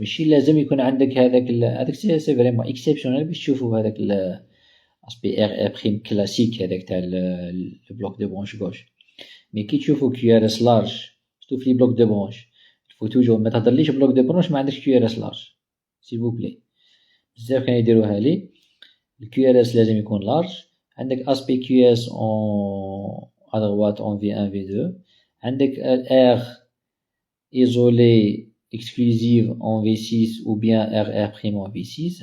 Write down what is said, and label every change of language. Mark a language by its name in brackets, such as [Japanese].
[Arabic] ماشي لازم يكون عندك هذاك [French] c'est vraiment exceptionnel [Arabic] باش تشوفوا هذاك l'aspect R' classique هذاك تاع le bloc de branche gauche. [French] Mais [Arabic] كي تشوفوا [French] QRS large surtout في bloc de branche il faut toujours [Arabic] ما تهضرليش [French] bloc de branche ما عندكش QRS large s'il vous plaît. [Arabic] بزاف كانوا يديروها لي le QRS لازم يكون large. [French] عندك aspect QS à droite en V1, V2. عندك R isolé exclusive en V6 ou bien R' en V6.